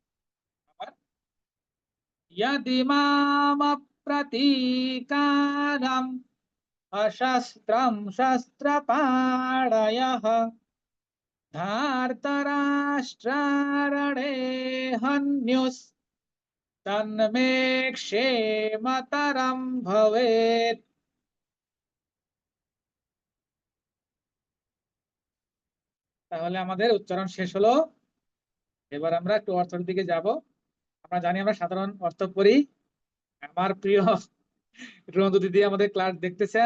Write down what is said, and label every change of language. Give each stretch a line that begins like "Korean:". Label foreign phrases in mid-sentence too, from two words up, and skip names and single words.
Sanskrit: यदिमाम प्रतीकारम् अशस्त्रं शस्त्रपाणयः धार्तराष्ट्रारणे हन्युस् तन्मे क्षेमतरं भवेत्।
Bangla: তাহলে আমাদের উচ্চারণ শেষ হলো। এবার আমরা একটু অর্থের দিকে যাব। আমরা জানি আমরা সাধারণ অর্থ পড়ি। আমার প্রিয় রন্তু দিদি আমাদের ক্লাস দেখতেছেন।